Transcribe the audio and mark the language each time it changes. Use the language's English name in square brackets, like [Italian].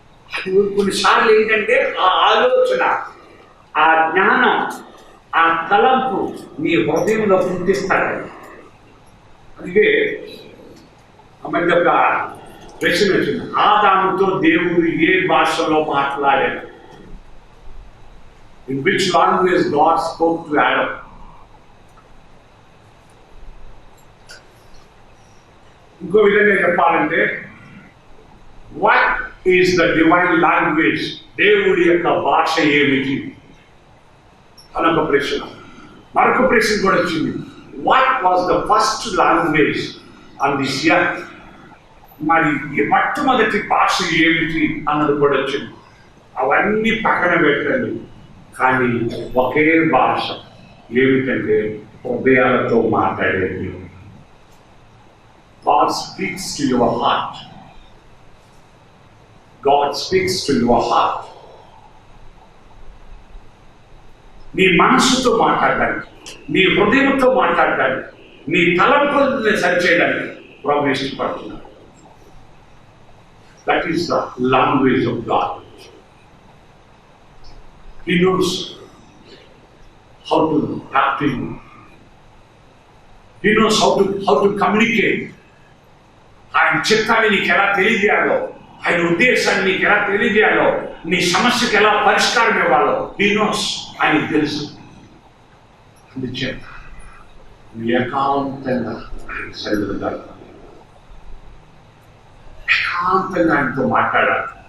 [Telugu] అది కొన్నిసార్లు ఏంటంటే ఆ ఆలోచన, ఆ జ్ఞానం, ఆ తలంపు నీ హృదయంలో పుట్టిస్తాడు. అందుకే మధ్య ఒక ప్రశ్న వచ్చింది, ఆదాముతో దేవుడు ఏ భాషలో మాట్లాడాడు? [English] In which language God spoke to Adam? [Telugu] ఇంకో విధంగా చెప్పాలంటే, [English] what is the divine language? [Telugu] దేవుడి యొక్క భాష ఏమిటి అనొక ప్రశ్న. మరొక ప్రశ్న కూడా వచ్చింది, [English] what was the first language on this earth? [Telugu] మరి మొట్టమొదటి భాష ఏమిటి అన్నది కూడా వచ్చింది. అవన్నీ పక్కన పెట్టండి, కానీ ఒకే భాష ఏమిటంటే హృదయాలతో మాట్లాడేది. [English] God speaks to your heart. God speaks to your heart. [Telugu] నీ మనసుతో మాట్లాడడానికి, నీ హృదయంతో మాట్లాడడానికి, నీ తలంపుల్ని సరిచేయడానికి ప్రభు ఇష్టపడుతున్నాడు. [English] That is the language of God. He knows how to talk to you. He knows how to communicate. [Telugu] ఆయన చిత్తాన్ని నీకు ఎలా తెలియజేయాలో, ఆయన ఉద్దేశాన్ని నీకు ఎలా తెలియజేయాలో, నీ సమస్యకి ఎలా పరిష్కారం ఇవ్వాలో [English] He knows. [Telugu] ఆయనకు తెలుసు. అందుచేత ఏకాంతంగా ఆయన సరిగ్గా ఏకాంతంగా ఆయనతో మాట్లాడాలి.